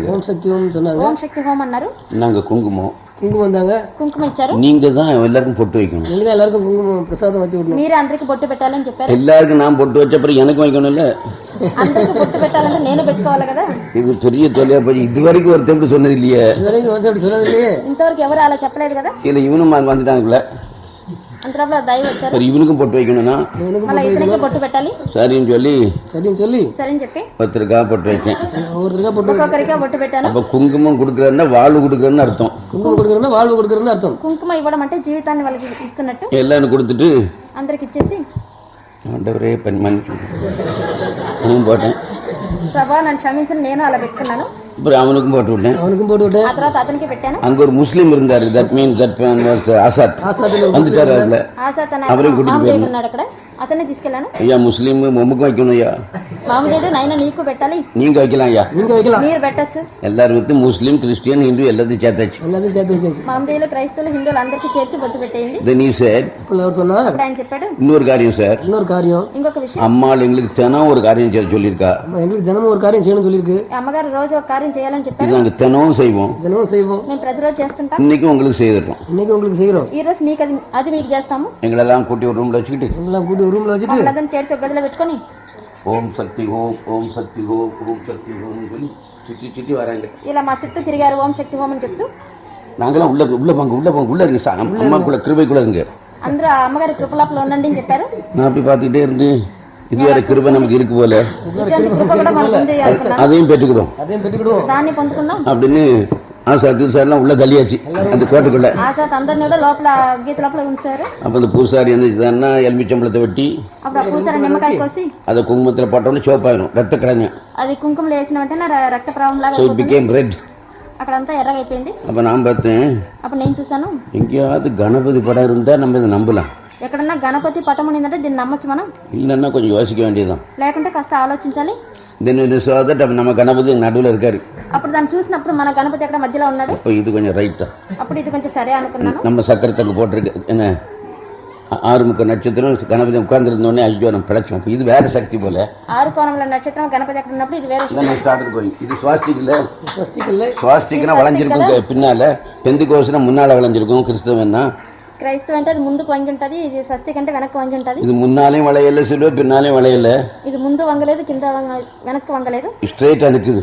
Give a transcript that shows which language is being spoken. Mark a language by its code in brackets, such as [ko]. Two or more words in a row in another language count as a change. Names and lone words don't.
[ta] ஓம் சக்தி ஓம் சொன்னாங்க. [te] ఓం శక్తి హోమ్ అన్నారు. [ta] நாங்கள் குங்குமம், குங்குமம் வந்தாங்க. [te] కుంకుమ ఇచ్చారు. [ta] நீங்க தான் எல்லாருக்கும் பொட்டு வைக்கணும். நீங்க தான் எல்லாருக்கும் குங்குமம் பிரசாதம் வச்சு விடணும். [te] మీరే అందరికి బొట్టు పెట్టాలని చెప్పారు. [ta] எல்லாருக்கும் நான் பொட்டு வச்ச அப்புறம் எனக்கு வைக்கணும்ல. [te] అందరికి బొట్టు పెట్టాలంటే నేను పెట్టుకోవాలి కదా. [ta] இது பெரிய தொல்லையா போய் இதுவரைக்கும் ஒருத்தர் சொன்னது இல்லையே. இதுவரைக்கும் வந்து அப்படி சொன்னது இல்லையே. [te] ఇంతవరకు ఎవరు అలా చెప్పలేదు కదా. [ta] இல்லை இவனும் வந்துட்டாங்கல்ல. [te] అంతలోపల దైవ వచ్చారు. [ta] சரி இவனுக்கும் பொட்டு வைக்கணும்னா [te] మళ్ళీ ఇతనికి బొట్టు పెట్టాలి. [ta] சரின்னு சொல்லி [te] సరేని చెప్పి [ta] ஒருத்தருக்காக பொட்டு வைக்கேன். [te] ఒక్కొక్కరిగా బొట్టు పెట్టాను. [ta] அப்போ குங்குமம் கொடுக்குறதுன்னா வாழ்வு கொடுக்குறதுன்னு அர்த்தம். குங்குமம் கொடுக்குறதுன்னா வாழ்வு கொடுக்குறதுன்னு அர்த்தம். [te] కుంకుమ ఇవ్వడం అంటే జీవితాన్ని వాళ్ళకి ఇస్తున్నట్టు. [ta] எல்லாரும் கொடுத்துட்டு [te] అందరికి ఇచ్చేసి, [ta] ஆண்டவரே மன்னிக்கும் போட்டேன். [te] ప్రభా నన్ను క్షమించని నేను అలా పెట్టుకున్నాను. [ta] அப்புறம் அவனுக்கும் போட்டு விட்டேன். [te] ఆ తర్వాత అతనికి పెట్టాను. [ta] அங்க ஒரு முஸ்லீம் இருந்தாரு. [en] that means that [ta] ஆசாத் வந்துட்டாரு. அதுல [te] ఆసాత్ అనే [ta] அவரையும் கூட்டிட்டு [te] మామదేవుడు ఉన్నాడు అక్కడ, అతన్ని తీసుకెళ్ళాను. [ta] ஐயா முஸ்லீம் உமக்கும் வைக்கணும் ஐயா. [te] మామదేవుడు నాయన నీకు పెట్టాలి. [ta] நீங்க வைக்கலாம் ஐயா. [te] మీరు పెట్టచ్చు. [ta] எல்லாரும் வந்து முஸ்லீம் கிறிஸ்டியன் ஹிந்து எல்லாத்தையும் சேர்த்தாச்சு. [te] మామదేవులు క్రైస్తవులు హిందువులు అందరికీ చేర్చి బొట్టు పెట్టేయండి. [en] Then he said, [te] అప్పుడు ఆయన చెప్పాడు, [ta] இன்னொரு காரியம் சார், [te] ఇంకొక విషయం. [ta] அம்மாள் எங்களுக்கு தினம் ஒரு காரியம் சொல்லியிருக்கா. [te] అమ్మగారు రోజు ఒక కార్యం చేయాలని చెప్పారు. [ta] இது நாங்க தினமும் செய்வோம். [te] మేము ప్రతిరోజు చేస్తుంటాం. [ta] இன்னைக்கு உங்களுக்கு செய்யறோம். [te] ఈ రోజు మీకు అది మీకు చేస్తాము. [ta] எங்களெல்லாம் கூட்டி ஒரு ரூம்ல வச்சுக்கிட்டு [te] మమ్మల్ని చేర్చి ఒక గదిలో పెట్టుకొని [ta] ஓம் சக்தி ஓம் ஓம் சக்தி ஓம் ஓம் சக்தி ஓம் சொல்லி சுற்றி வராங்க. [te] ఇలా మా చుట్టూ తిరిగారు ఓం శక్తి హోమ్ అని చెప్తూ. [ta] நாங்களாம் உள்ள போங்க உள்ள இருங்க சார், அம்மாக்குள்ள கிருபைக்குள்ள இருங்க. [te] అందరూ అమ్మగారి కృపలాపలో ఉండండి అని చెప్పారు. [ta] நான் அப்படி பார்த்துக்கிட்டே இருந்து இது வேற கிருபை நமக்கு இருக்கு போல, [te] ఇటువంటి కృప కూడా మనకు ఉంది అనుకున్నాను. [ta] அதையும் பெற்றுக்கிறோம் [te] దాన్ని పొందుకుందాం [ta] அப்படின்னு ஆசாத் எல்லாம் உள்ள தள்ளியாச்சு அந்த கோட்டுக்குள்ள. [te] ఆశాత్ అందరిని కూడా లోపల గీత లోపల ఉంచారు. [ta] அப்போ அந்த பூசாரி என்ன இதுன்னா எலுமிச்சம்பளத்தை வெட்டி [te] అప్పుడు ఆ పూసారి నిమ్మకాయ కోసి [ta] அதை குங்குமத்தில் போட்டோன்னு சிவப்பாயிரும், ரத்த கலங்க. [te] అది కుంకుమలో వేసిన వెంటనే రక్త ప్రవాహం లాగా [en] so it became red. [te] అక్కడంతా ఎర్రగా అయిపోయింది. [ta] அப்போ நான் பார்த்தேன், [te] అప్పుడు నేను చూసాను [ta] எங்கேயாவது கணபதி படம் இருந்தால் நம்ம இதை நம்பலாம், [te] ఎక్కడన్నా గణపతి పటం ఉండిందంటే దీన్ని నమ్మచ్చు మనం, [ta] இல்லைன்னா கொஞ்சம் யோசிக்க வேண்டியதுதான். [te] లేకుంటే కాస్త ఆలోచించాలి. [ta] நம்ம கணபதி நடுவில் இருக்காரு. [te] అప్పుడు దాన్ని చూసినప్పుడు మన గణపతి అక్కడ మధ్యలో ఉన్నాడు. [ta] அப்போ இது கொஞ்சம் ரைட் தான். [te] అప్పుడు ఇది కొంచెం సరే అనుకున్నాను. [ta] நம்ம சக்கரத்துக்கு போட்டிருக்கு என்ன ஆறுமுக நட்சத்திரம் கணபதி உட்கார்ந்துருந்தோடனே ஐயோ நம்ம பிழைச்சோம். இது வேற சக்தி போல. [te] ఆరు కోణంలో నక్షత్రం గణపతి అక్కడ ఉన్నప్పుడు ఇది వేరే [ta] இது சுவாஸ்டிக் இல்ல, [te] స్వస్తికల్లే [ta] சுவாஸ்டிக்னா வளைஞ்சிருக்கும் பின்னால, பெந்திகோஸ்னா முன்னால வளைஞ்சிருக்கும், கிறிஸ்தவன்னா [te] క్రైస్తవ అంటే అది ముందుకు వంగి ఉంటది, ఇది స్వస్తిక్ అంటే వెనక్కి వంగి ఉంటది. [ta] இது முன்னாலையும் வளையல சிலுவை, பின்னாலையும் வளையல, [te] ఇది ముందు వంగలేదు కింద వెనక్కి వంగలేదు, [ta] ஸ்ட்ரைட்டா நிக்குது,